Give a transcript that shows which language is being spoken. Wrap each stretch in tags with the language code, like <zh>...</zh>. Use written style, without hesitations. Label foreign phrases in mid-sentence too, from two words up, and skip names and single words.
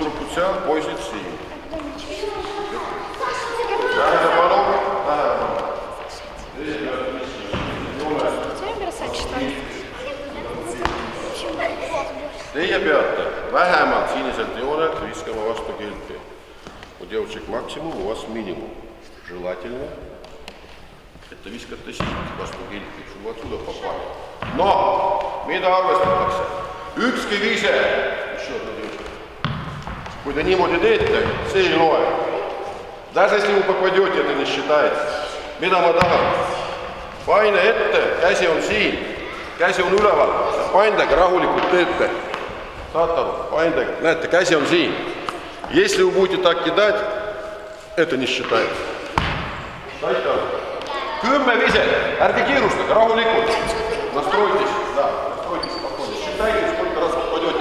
<et>seal, poisid siin. Tähelepanu, tähelepanu. Teie peate vähemalt siniselt joonelt viskama vastu kilpi.</et> <ru>У девочек максимум, у вас минимум. Желательно,</ru> <et>et te viskate siit vastu kilpi, sul</et> <ru>отсюда попали.</ru> <et>No, mida arvestatakse? Ükski vise, kui te niimoodi teete, see ei loe.</et> <ru>Даже если вы попадете, это не считается.</ru> <et>Mida ma tahan? Paine ette, käsi on siin, käsi on üleval, paindega rahulikult teete. Saate aru, paindega, näete, käsi on siin.</et> <ru>Если вы будете так кидать, это не считается.</ru> <et>Saite aru? 10 viset, ärge kiirustage, rahulikult.</et> <ru>Настройтесь, да, настройтесь спокойно. Считайте, сколько раз попадете.</ru>